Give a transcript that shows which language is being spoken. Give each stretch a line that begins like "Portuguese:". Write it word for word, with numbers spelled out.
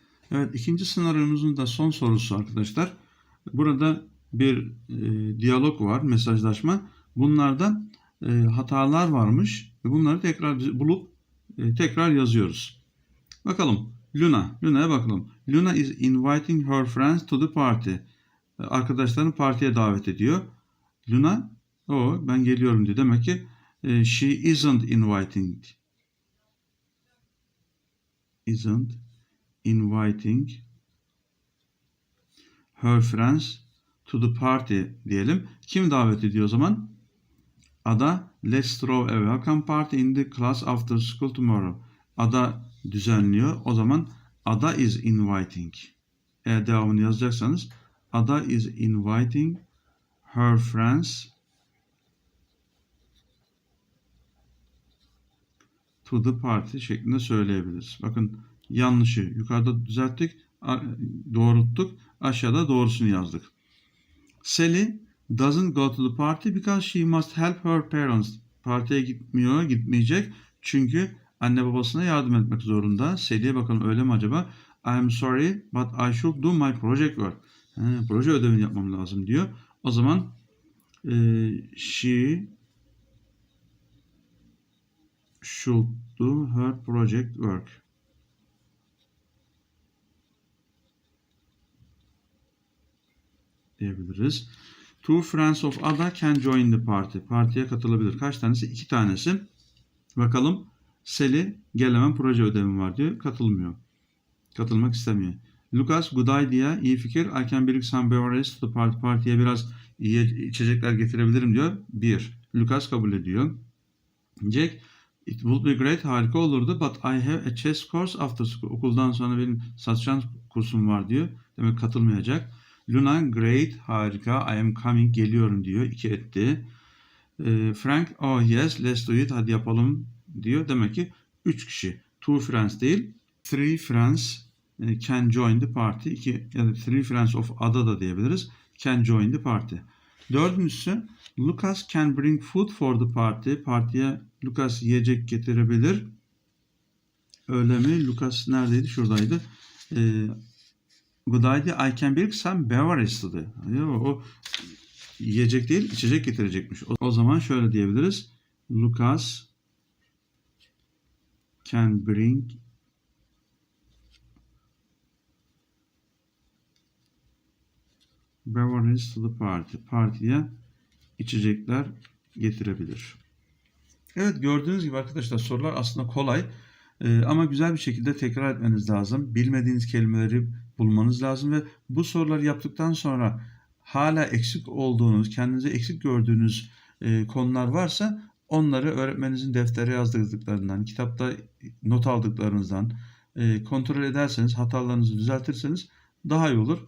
Turkish: Evet, ikinci sınavımızın da son sorusu arkadaşlar. Burada bir e, diyalog var, mesajlaşma. Bunlarda e, hatalar varmış ve bunları tekrar biz- bulup e, tekrar yazıyoruz. Bakalım Luna, Luna'ya bakalım.
English: Luna is inviting her friends to the party.
Turkish: E, Arkadaşlarını partiye davet ediyor. Luna, o ben geliyorum diyor. Demek ki
English: e, she isn't inviting. Isn't inviting her friends to the party
Turkish: diyelim. Kim davet ediyor o zaman?
English: Ada, let's throw a welcome party in the class after school tomorrow.
Turkish: Ada düzenliyor. O zaman
English: Ada is inviting.
Turkish: Eğer devamını yazacaksanız
English: Ada is inviting her friends to the party
Turkish: şeklinde söyleyebiliriz. Bakın yanlışı yukarıda düzelttik, a- doğrulttuk, aşağıda doğrusunu yazdık.
English: Sally doesn't go to the party because she must help her parents.
Turkish: Partiye gitmiyor, gitmeyecek. Çünkü anne babasına yardım etmek zorunda. Sally'e bakalım öyle mi acaba?
English: I'm sorry but I should do my project work.
Turkish: He, proje ödevini yapmam lazım diyor. O zaman eee,
English: she should do her project work.
Turkish: diyebiliriz.
English: Two friends of Ada can join the party.
Turkish: Partiye katılabilir. Kaç tanesi? İki tanesi. Bakalım Sally gelemem proje ödevim var diyor. Katılmıyor. Katılmak istemiyor. Lucas
English: good idea.
Turkish: İyi fikir.
English: I can bring some beverages to the party.
Turkish: Partiye biraz iyi içecekler getirebilirim diyor. Bir. Lucas kabul ediyor. Jack
English: it would be great.
Turkish: Harika olurdu.
English: But I have a chess course after school.
Turkish: Okuldan sonra benim satranç kursum var diyor. Demek katılmayacak. Luna
English: great.
Turkish: Harika.
English: I am coming.
Turkish: Geliyorum diyor. İki etti.
English: Ee, Frank oh yes let's do it.
Turkish: Hadi yapalım diyor. Demek ki üç kişi.
English: Two friends
Turkish: değil.
English: Three friends e, can join the party.
Turkish: İki, ya da
English: three friends of Ada
Turkish: da diyebiliriz.
English: Can join the party.
Turkish: Dördüncüsü
English: Lucas can bring food for the party.
Turkish: Partiye Lucas yiyecek getirebilir. Öyle mi? Lucas neredeydi? Şuradaydı. Ee,
English: Good idea. I can bring some beverages
Turkish: dedi. Ya, o yiyecek değil, içecek getirecekmiş. O, o zaman şöyle diyebiliriz.
English: Lucas can bring beverages to the party.
Turkish: Partiye içecekler getirebilir. Evet, gördüğünüz gibi arkadaşlar sorular aslında kolay e, ama güzel bir şekilde tekrar etmeniz lazım. Bilmediğiniz kelimeleri bulmanız lazım ve bu soruları yaptıktan sonra hala eksik olduğunuz, kendinize eksik gördüğünüz e, konular varsa onları öğretmeninizin deftere yazdırdıklarından, kitapta not aldıklarınızdan e, kontrol ederseniz, hatalarınızı düzeltirseniz daha iyi olur.